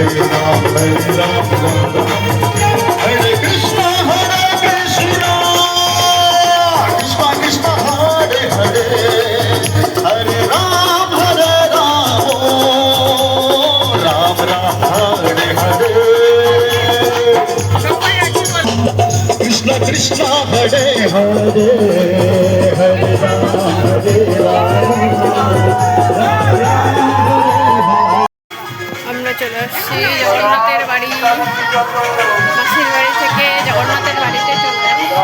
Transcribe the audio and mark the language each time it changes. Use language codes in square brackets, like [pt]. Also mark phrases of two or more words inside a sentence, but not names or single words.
[sa] हरे कृष्ण कृष्ण कृष्ण हरे हरे हरे राम राम राम हरे हरे कृष्ण कृष्ण हरे हरे हरे राम [bn] আমরা চলে আসছি জগন্নাথের বাড়ি, মাসির বাড়ি থেকে জগন্নাথের বাড়িতে চলে আসছি।